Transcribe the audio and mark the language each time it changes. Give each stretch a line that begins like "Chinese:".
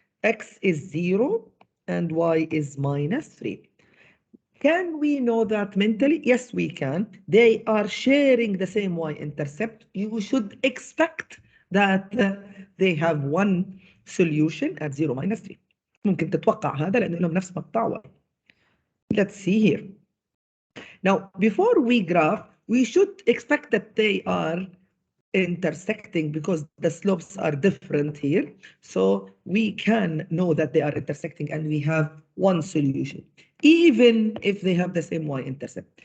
English: X is 0 and Y is minus 3. Can we know that mentally? Yes, we can. They are sharing the same y-intercept. You should expect that they have one solution at 0 minus 3.
Arabic: ممكن تتوقع هذا لأنه لهم نفس مقطع y.
English: Let's see here. Now, before we graph, we should expect that they are intersecting because the slopes are different here. So we can know that they are intersecting and we have one solution, even if they have the same y-intercept.